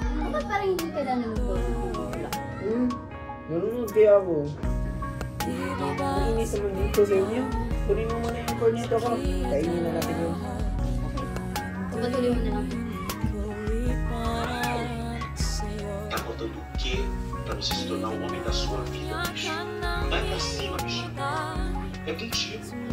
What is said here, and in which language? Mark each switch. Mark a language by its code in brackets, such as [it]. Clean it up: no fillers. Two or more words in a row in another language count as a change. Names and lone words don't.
[tl] Bakit parang hindi ka na nanonood? Nanonood kaya ako. di ba ba Nainis naman dito sa inyo. Kunin mo muna yung Corneto ko. Kainin na natin yun. Patuloy mo na lang. ko'y para sa'yo? [pt] Tá faltando o quê pra você se tornar o homem da sua vida, bicho? Vai pra cima, bicho. É contigo.